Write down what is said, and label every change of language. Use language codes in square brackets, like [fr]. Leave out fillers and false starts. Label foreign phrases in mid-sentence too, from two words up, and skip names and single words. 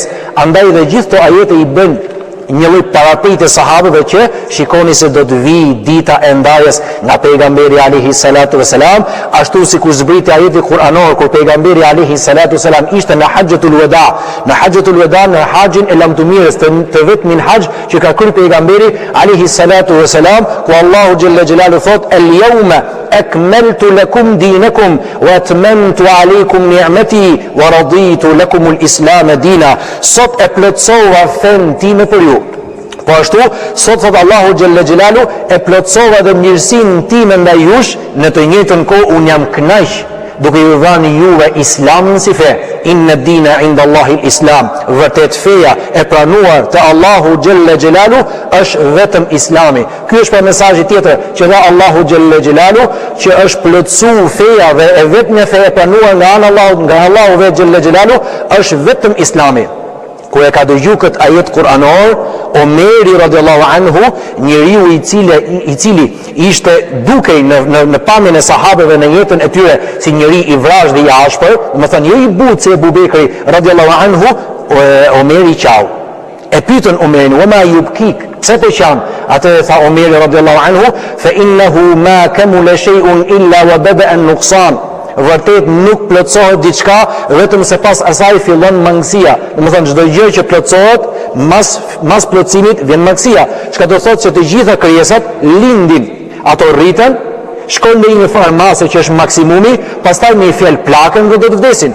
[sq] Andaj dhe gjithë këto ajete i bën një lloj parapritje sahabëve që shikoni se do të vijë dita e ndarjes nga pejgamberi [ar] عليه الصلاة والسلام, [sq] ashtu sikur zbriti ajeti kuranor kur pejgamberi [ar] عليه الصلاة والسلام [sq] ishte në [ar] حجة الوداع, [sq] në haxhin e lamtumirës të vetmin haxh që ka kryer pejgamberi [ar] عليه الصلاة والسلام, [sq] ku Allahu [ar] جل جلاله [sq] thot [ar] اليوم أكملت لكم دينكم وأتممت عليكم نعمتي ورضيت لكم الإسلام دينا. [sq] Sot e plotsova fen time për ju. Po ashtu, sot thot Allahu [ar] جل جلاله [sq] e plotsova dhe mirësinë time ndaj jush, në të njëjtën kohë un jam kënaq duke ju dhënë juve islamin si fe. [ar] إن الدين عند الله الإسلام. [sq] Vërtet feja e pranuar të Allahu [ar] جل جلاله [sq] është vetëm islami. Ky është për mesazhi tjetër që dha Allahu [ar] جل جلاله, [sq] që është plotsu feja dhe e vetmja fe e pranuar nga Allahu [ar] جل جلاله [sq] është vetëm islami. Kur e ka dëgju këtë ajet kuranor, Omeri [ar] رضي الله عنه, [sq] njeriu i cili ishte dukej në pamjen e sahabeve në jetën e tyre si njeri i vrajsh dhe i ashpër, më thënë njeri i butë se Ebu Bekri [ar] رضي الله عنه, [sq] Omeri qau. E pyetën Omerin, [ar] "وما يبكيك?" [sq] Pse të qanë? Atë e tha Omeri [ar] رضي الله عنه, "فإنه ما كمل شيء إلا وبدأ النقصان." [sq] Vërtet nuk plotësohet diçka vetëm se pas asaj fillon mangësia. Domethënë çdo gjë që plotësohet mas plotësimit vjen mangësia. Çka do thotë se të gjitha krijesat lindin, ato rriten, shkojnë në një farmase që është maksimumi, pastaj me një fjalë plakën dhe do të vdesin.